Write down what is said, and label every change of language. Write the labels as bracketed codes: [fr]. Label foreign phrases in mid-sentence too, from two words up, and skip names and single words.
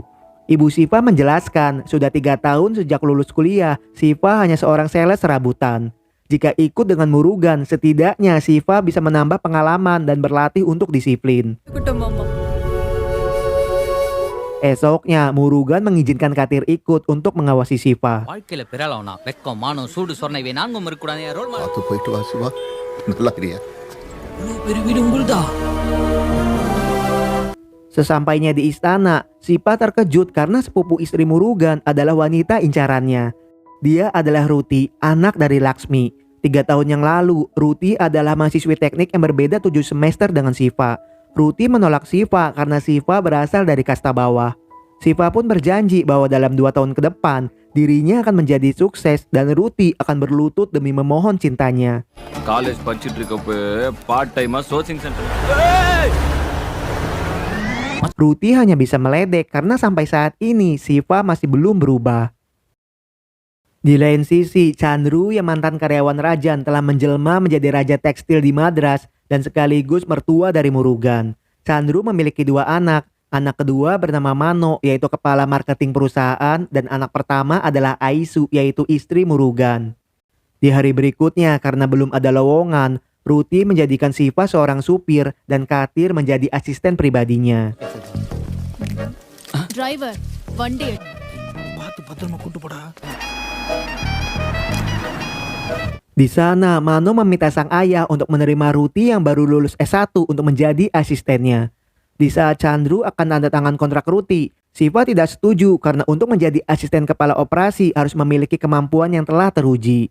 [id] Ibu Siva menjelaskan, sudah 3 tahun sejak lulus kuliah, Siva hanya seorang sales serabutan. Jika ikut dengan Murugan, setidaknya Siva bisa menambah pengalaman dan berlatih untuk disiplin. Esoknya, Murugan mengizinkan Katir ikut untuk mengawasi Siva. [ta] வாழ்க்கையில பிறலவனா வெக்கம் மானம் சூடு சொரணை இவை நான்கும் இருக்கக்கூடாது [en] role model [ta] பார்த்து போயிட்டு வா சிவா. நல்லா இருக்கியா? பெரிய வீடு உங்களுதா [id] Sesampainya di istana, Siva terkejut karena sepupu istri Murugan adalah wanita incarannya. Dia adalah Ruti, anak dari Laksmi. 3 tahun yang lalu, Ruti adalah mahasiswi teknik yang berbeda 7 semester dengan Siva. Ruti menolak Siva karena Siva berasal dari kasta bawah. Siva pun berjanji bahwa dalam 2 tahun ke depan, dirinya akan menjadi sukses dan Ruti akan berlutut demi memohon cintanya. [ta] காலேஜ் படிச்சிட்டு இருக்கப்ப [en] part time sourcing center [id] Ruti hanya bisa meledek karena sampai saat ini Siva masih belum berubah. Di lain sisi, Chandru yang mantan karyawan Rajan telah menjelma menjadi raja tekstil di Madras dan sekaligus mertua dari Murugan. Chandru memiliki 2 anak. Anak kedua bernama Mano, yaitu kepala marketing perusahaan, dan anak pertama adalah Aisu, yaitu istri Murugan. Di hari berikutnya, karena belum ada lowongan, Ruti menjadikan Siva seorang supir dan Katir menjadi asisten pribadinya. [ta] டிரைவர் வண்டி எடு. [id] Di sana, Mano meminta sang ayah untuk menerima Ruti yang baru lulus S1 untuk menjadi asistennya. Di saat Chandru akan tanda tangan kontrak Ruti, Siva tidak setuju karena untuk menjadi asisten kepala operasi harus memiliki kemampuan yang telah teruji.